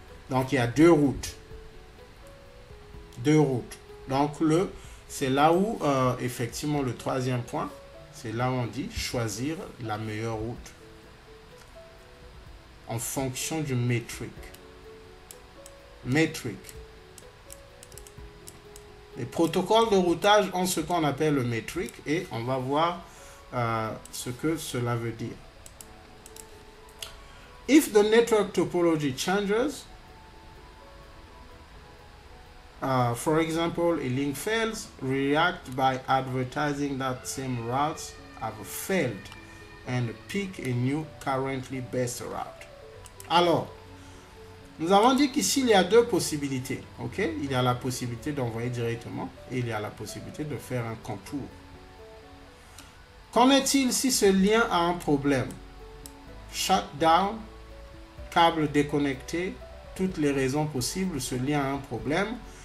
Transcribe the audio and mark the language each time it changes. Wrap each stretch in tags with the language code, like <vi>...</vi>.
<fr>Donc il y a deux routes. Donc c'est là où effectivement le troisième point, c'est là où on dit choisir la meilleure route en fonction du metric. Les protocoles de routage ont ce qu'on appelle le metric et on va voir ce que cela veut dire.</fr> <en>If the network topology changes, for example, a link fails, react by advertising that same routes have failed and pick a new currently best route.</en> <fr>Alors, nous avons dit qu'ici, il y a deux possibilités. Ok? Il y a la possibilité d'envoyer directement et il y a la possibilité de faire un contour. Qu'en est-il si ce lien a un problème? Shutdown, câble déconnecté, toutes les raisons possibles, ce lien a un problème.</fr>